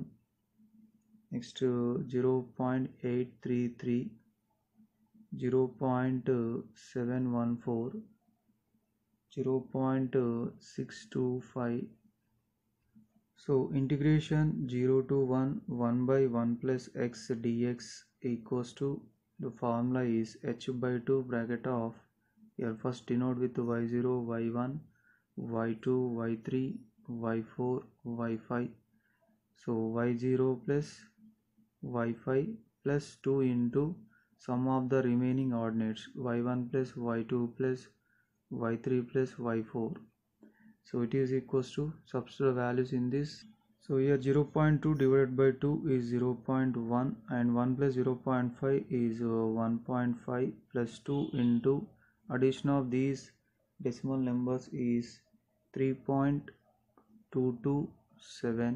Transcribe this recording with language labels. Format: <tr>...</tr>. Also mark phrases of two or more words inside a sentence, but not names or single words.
<en>Next to 0.833, 0.714, 0.625. So integration 0 to 1, 1 by 1 plus x dx equals to, the formula is h by 2 bracket of, here first denote with y0, y1, y2, y3, y4, y5. So y0 plus y5 plus 2 into sum of the remaining ordinates, y1 plus y2 plus y3 plus y4. So it is equals to, substitute values in this. So here 0.2 divided by 2 is 0.1 and 1 plus 0.5 is 1.5 plus 2 into addition of these decimal numbers is 3.227.</en>